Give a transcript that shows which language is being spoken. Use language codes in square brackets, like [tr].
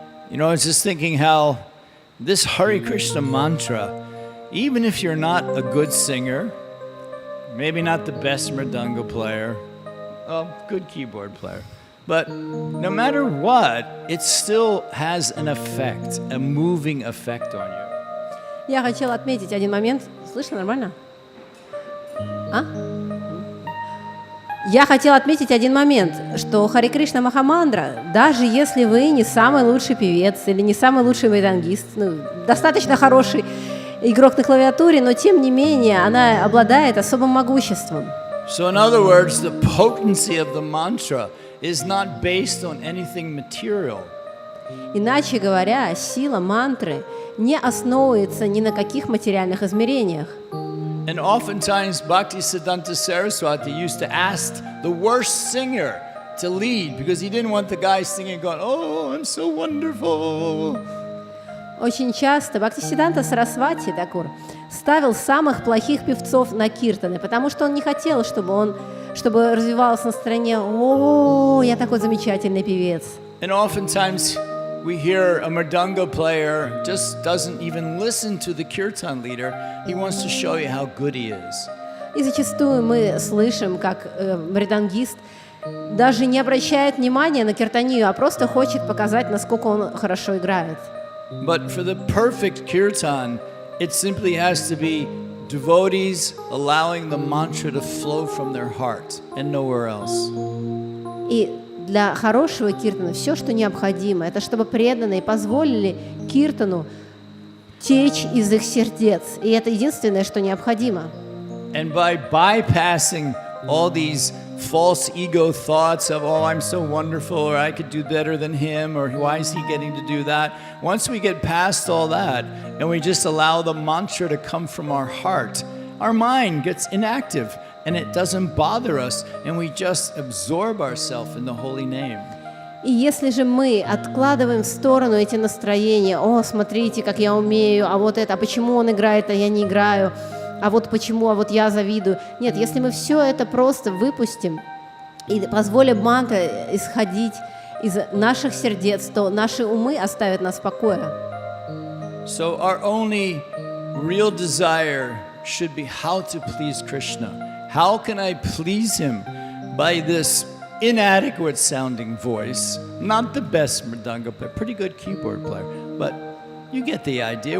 [en] I was just thinking how this Hare Krishna mantra, even if you're not a good singer, maybe not the best mridanga player, good keyboard player, but no matter what, it still has an effect, a moving effect on you. [ru] Я хотела отметить один момент. Слышно нормально? Я хотела отметить один момент, что Харе Кришна Махамандра, даже если вы не самый лучший певец или не самый лучший мридангист, достаточно хороший игрок на клавиатуре, но тем не менее она обладает особым могуществом. [en] So in other words, the potency of the mantra is not based on anything material. [ru] Иначе говоря, сила мантры не основывается ни на каких материальных измерениях. [en] And oftentimes Bhaktisiddhanta Saraswati used to ask the worst singer to lead because he didn't want the guy singing going, "Oh, I'm so wonderful." [ru] Очень часто Бхактисиддханта Сарасвати Такур ставил самых плохих певцов на киртаны, потому что он не хотел, чтобы развивалось настроение: «О, я такой замечательный певец». [en] And oftentimes we hear a mridanga player just doesn't even listen to the kirtan leader. He wants to show you how good he is. [ru] И зачастую мы слышим, как мридангист даже не обращает внимания на киртанию, а просто хочет показать, насколько он хорошо играет. [en] But for the perfect kirtan, it simply has to be devotees allowing the mantra to flow from their heart and nowhere else. [ru] И для хорошего киртана все, что необходимо, это чтобы преданные позволили киртану течь из их сердец. И это единственное, что необходимо. [en] And by bypassing all these false ego thoughts of, oh, I'm so wonderful, or I could do better than him, or why is he getting to do that? Once we get past all that and we just allow the mantra to come from our heart, our mind gets inactive. And it doesn't bother us, and we just absorb ourselves in the holy name. [ru] И если же мы откладываем в сторону эти настроения: «О, смотрите, как я умею, а вот это, а почему он играет, а я не играю, а вот почему, а вот я завидую». Нет, если мы все это просто выпустим и позволим мантре исходить из наших сердец, то наши умы оставят нас в покое. [en] So our only real desire should be how to please Krishna. How can I please him by this inadequate sounding voice, not the best mridanga player, pretty good keyboard player, but you get the idea.